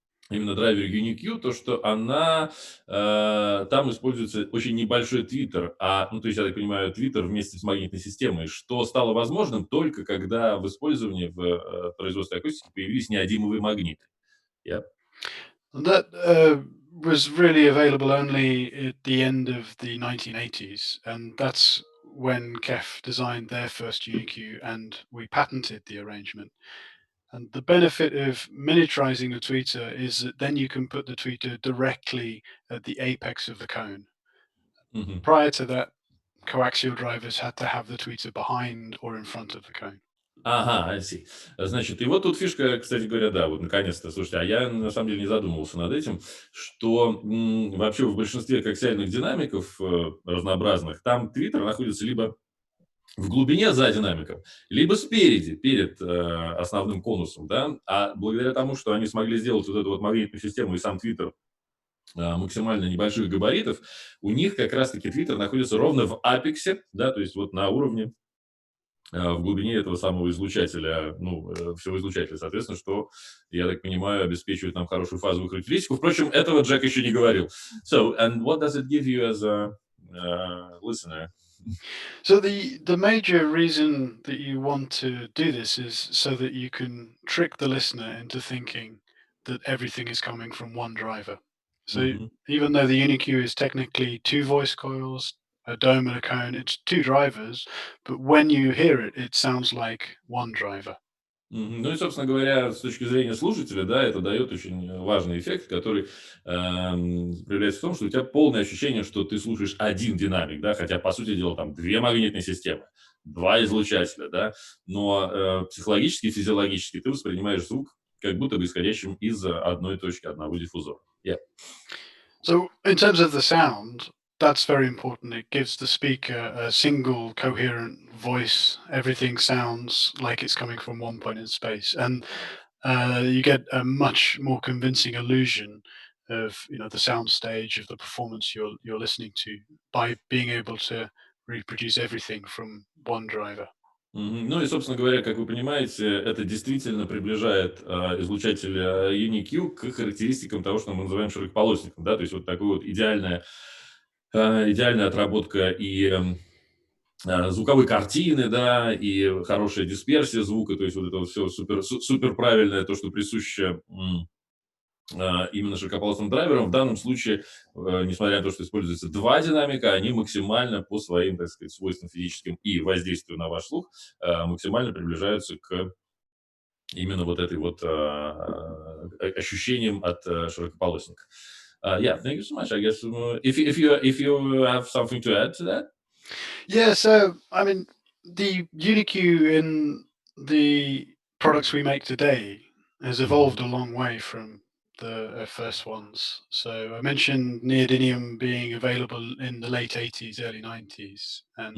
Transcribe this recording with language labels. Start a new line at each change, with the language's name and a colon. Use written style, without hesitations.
Russian: именно драйвере UniQ, то, что там используется очень небольшой твиттер, то есть, я так понимаю, твиттер вместе с магнитной системой, что стало возможным только когда в использовании в производстве акустики появились неодимовые магниты. Yeah.
English: And that was really available only at the end of the 1980s, and that's when KEF designed their first UniQ, and we patented the arrangement. And the benefit of miniaturizing the tweeter is that then you can put the tweeter directly at the apex of the cone. Мгм. Prior to that, coaxial drivers had to have the tweeter behind or in front of the cone. Ага, I see.
Russian: Значит, и вот тут фишка, кстати говоря, да, вот наконец-то, слушайте, а я на самом деле не задумывался над этим, что вообще в большинстве коаксиальных динамиков разнообразных, там твиттер находится либо в глубине за динамиком, либо спереди, перед основным конусом, да, а благодаря тому, что они смогли сделать вот эту вот магнитную систему и сам твиттер максимально небольших габаритов, у них как раз-таки твиттер находится ровно в апексе, да, то есть вот на уровне в глубине этого самого излучателя, всего излучателя, соответственно, что, я так понимаю, обеспечивает нам хорошую фазовую характеристику. Впрочем, этого Джек еще не говорил.
English: So, and what does it give you as a listener? So the major reason that you want to do this is so that you can trick the listener into thinking that everything is coming from one driver. So Мгм. even though the UniQ is technically two voice coils, a dome and a cone, it's two drivers, but when you hear it, it sounds like one driver. Мгм.
Russian: Ну и, собственно говоря, с точки зрения слушателя, да, это дает очень важный эффект, который проявляется в том, что у тебя полное ощущение, что ты слушаешь один динамик, да, хотя, по сути дела, там две магнитные системы, два излучателя, да, но психологически, физиологически ты воспринимаешь звук как будто бы исходящим из одной точки, одного диффузора. Yeah.
English: So in terms of the sound, that's very important. It gives the speaker a single coherent voice. Everything sounds like it's coming from one point in space, and you get a much more convincing illusion of the sound stage of the performance you're listening to by being able to reproduce everything from one driver. Мгм.
Russian: Ну и, собственно говоря, как вы понимаете, это действительно приближает излучатель UniQ к характеристикам того, что мы называем широкополосником, да, то есть вот такая вот идеальная отработка и звуковой картины, да, и хорошая дисперсия звука, то есть вот это вот все супер правильное, то, что присуще именно широкополосным драйверам. В данном случае, несмотря на то, что используется два динамика, они максимально по своим, так сказать, свойствам физическим и воздействию на ваш слух максимально приближаются к именно вот этой вот ощущениям от широкополосника.
English: Yeah, thank you so much. I guess if you have something to add to that. Yeah, so I mean, the UniQ in the products we make today has evolved a long way from the first ones. So I mentioned neodymium being available in the late 80s, early 90s, and